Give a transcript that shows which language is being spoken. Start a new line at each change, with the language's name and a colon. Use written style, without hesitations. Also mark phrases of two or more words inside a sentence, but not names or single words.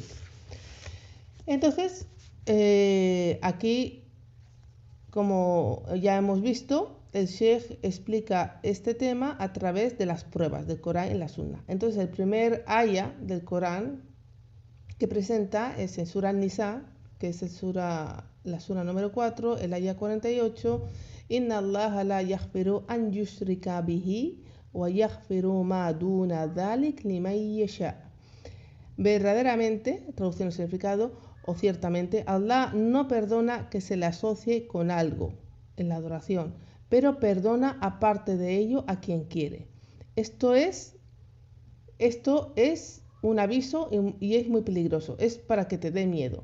Spanish: Entonces, aquí, como ya hemos visto, el Sheikh explica este tema a través de las pruebas del Corán y la Sunna. Entonces, el primer ayah del Corán que presenta es en Surah Nisa, que es la Surah número 4, el ayah 48.
Arabic: إن الله لا يغفر أن يشرك به ويغفر ما دون ذلك لمن يشاء.
Spanish: Verdaderamente, traducción y significado, o ciertamente, Allah no perdona que se le asocie con algo en la adoración, pero perdona aparte de ello a quien quiere. Esto es un aviso y es muy peligroso, es para que te dé miedo.